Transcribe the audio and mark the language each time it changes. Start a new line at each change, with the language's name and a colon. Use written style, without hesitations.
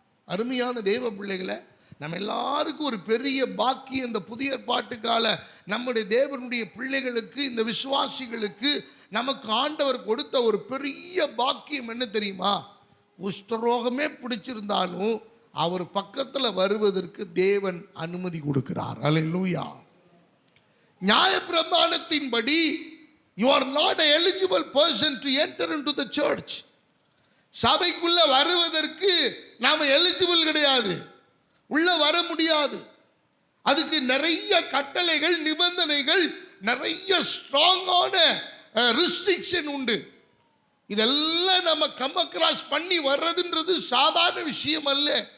Tamil: அருமையான தேவ பிள்ளைகளை, நம்ம எல்லாருக்கும் ஒரு பெரிய பாக்கியம் இந்த புதிய ஏற்பாட்டுக்கால நம்முடைய தேவனுடைய பிள்ளைகளுக்கு, இந்த விசுவாசிகளுக்கு நமக்கு ஆண்டவர் கொடுத்த ஒரு பெரிய பாக்கியம் என்ன தெரியுமா? குஷ்டரோகமே பிடிச்சிருந்தாலும் அவர் பக்கத்துல வருவதற்கு தேவன் அனுமதி கொடுக்கிறார். அல்லேலூயா.
English: நியாயப்பிரமாணத்தின்படி you are not an eligible person to enter into the church.
Tamil: சபைக்குள்ள வருவதற்கு நாம எலிஜிபிள் கிடையாது, உள்ள வர முடியாது. அதுக்கு நிறைய கட்டளைகள், நிபந்தனைகள், நிறைய ஸ்ட்ராங்கான ரெஸ்ட்ரிக்ஷன் உண்டு. இதெல்லாம் நம்ம கம் அக்ராஸ் பண்ணி வர்றதுன்றது சாதாரண விஷயம் அல்ல.